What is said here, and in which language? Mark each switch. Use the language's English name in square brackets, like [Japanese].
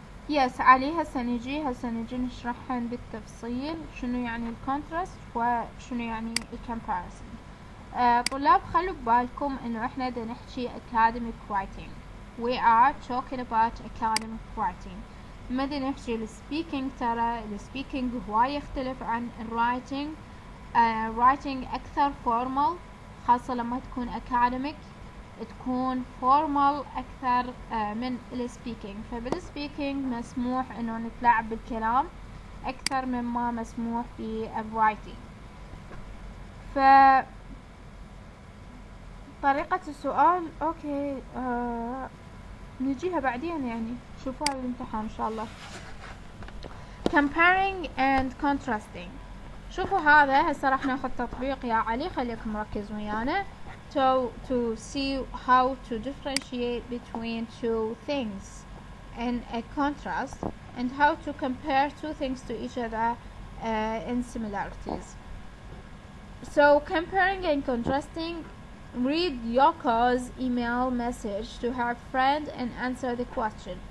[Arabic] يس علي، هسه نجي نشرحهن بالتفصيل شنو يعني الكونتراست وشنو يعني الكمباريسون. طلاب خلوا ببالكم انه احنا دا نحكي academic writing. [English] We are talking about academic writing. [Arabic] ما دا نحكي السبيكينج، ترى السبيكينج هواي يختلف عن الرايتنج. writing اكثر formal، خاصة لما تكون academic تكون فورمال اكثر من السبيكينج. فبالسبيكينج مسموح انه نتلاعب بالكلام اكثر مما مسموح بالرايتنج. ف طريقة السؤال اوكي نجيها بعدين، يعني شوفوها بالامتحان ان شاء الله. [English] comparing and contrasting. [Arabic] شوفوا هذا هسه راح ناخذ تطبيق يا علي، خليكم مركز ويانا. [English] to see how to differentiate between two things in a contrast and how to compare two things to each other in similarities. So comparing and contrasting, read Yoko's email message to her friend and answer the question.